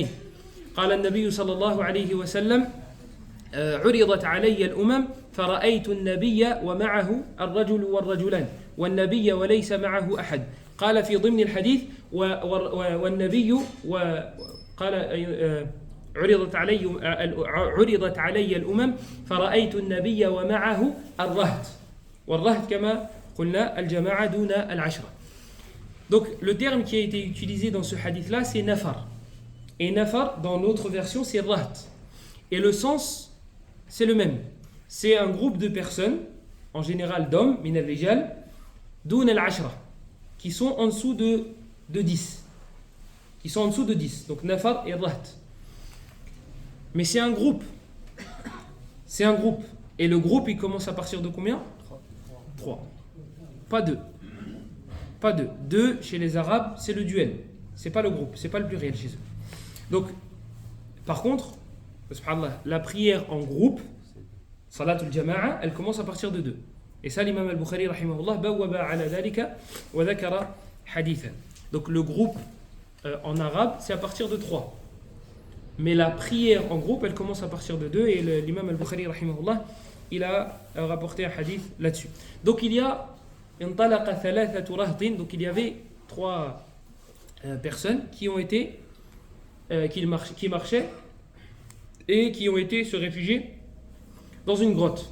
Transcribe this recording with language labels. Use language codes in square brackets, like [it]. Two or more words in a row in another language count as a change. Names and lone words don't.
[ar] قال النبي صلى الله عليه وسلم: عرضت علي الأمم فرأيت النبي ومعه الرجل والرجلان، والنبي وليس معه أحد. قال في ضمن الحديث: والنبي قال عرضت علي الأمم فرأيت النبي ومعه الرهط، والرهط كما قلنا الجماعة دون العشرة. [fr] Donc le terme qui a été utilisé dans ce hadith-là, c'est nafar. Et nafar, dans l'autre version, c'est raht. Et le sens, c'est le même. C'est un groupe de personnes, en général d'hommes, [ar] من الرجال دون العشرة, [fr] qui sont en dessous de 10. Qui sont en dessous de 10. Donc nafar et raht. Mais c'est un groupe. C'est un groupe. Et le groupe, il commence à partir de combien ? 3. Pas 2. Pas 2. 2, chez les Arabes, c'est le duel. C'est pas le groupe, c'est pas le pluriel chez eux. Donc, par contre, subhanallah, la prière en groupe, [ar] صلاة الجماعة, [fr] elle commence à partir de 2. Et ça, l'imam [ar] al-Bukhari, رحمه الله بوب على ذلك وذكر حديثا. [fr] Donc le groupe en arabe, c'est à partir de 3. Mais la prière en groupe, elle commence à partir de 2. Et l'imam al-Bukhari, rahimahullah, il a rapporté un hadith là-dessus. Donc il y a [ar] انطلق ثلاثة رهط, [fr] donc il y avait 3 personnes qui ont été qui marchaient et qui ont été se réfugier dans une grotte.